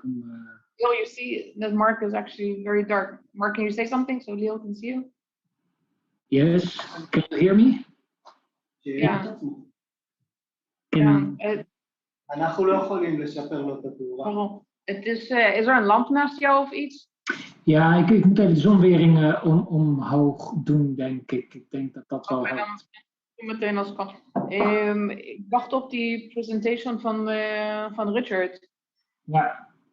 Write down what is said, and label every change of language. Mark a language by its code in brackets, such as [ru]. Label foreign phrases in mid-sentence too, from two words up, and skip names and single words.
[en] Leo, you see that Mark is actually very dark. Mark, can you say something so Leo can see you? Yes, can you hear me? [nl] Ja. [en] Can- [he] אנחנו לא יכולים לשפר לו את התאורה. [nl] Waarom? Is er een lamp naast jou of iets? Ja, ik moet even de zonwering omhoog doen, denk ik. Ik denk dat dat wel Oké, helpt. dan meteen als kan. Ik wacht op die presentation van Richard. Ja.